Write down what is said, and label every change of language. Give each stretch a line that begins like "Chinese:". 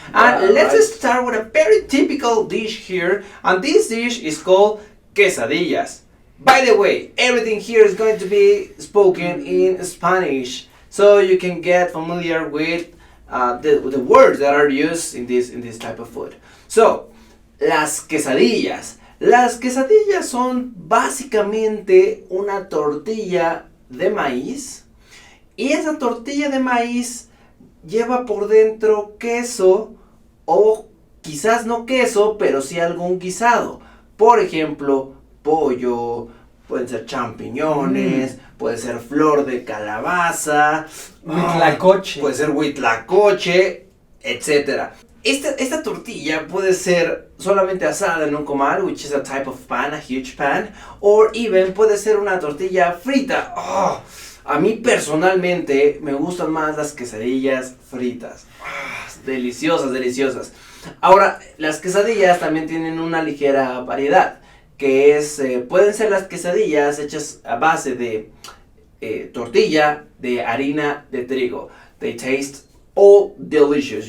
English: And let's start with a very typical dish here, and this dish is called quesadillas. By the way, everything here is going to be spoken in Spanish, so you can get familiar with the words that are used in this type of food.
Spanish: So, las quesadillas. Las quesadillas son básicamente una tortilla de maíz. Y esa tortilla de maíz lleva por dentro queso o quizás no queso, pero sí algún guisado. Por ejemplo, pollo, pueden ser champiñones, puede ser flor de calabaza, Huitlacoche. puede ser huitlacoche, etc. Esta tortilla puede ser solamente asada en un comal,
English: which is a type of pan, a huge pan, or even
Spanish: puede ser una tortilla frita. A mí personalmente me gustan más las quesadillas fritas. Deliciosas, deliciosas. Ahora, las quesadillas también tienen una ligera variedad, que es, pueden ser las quesadillas hechas a base de tortilla de harina de trigo.
English: They taste all delicious.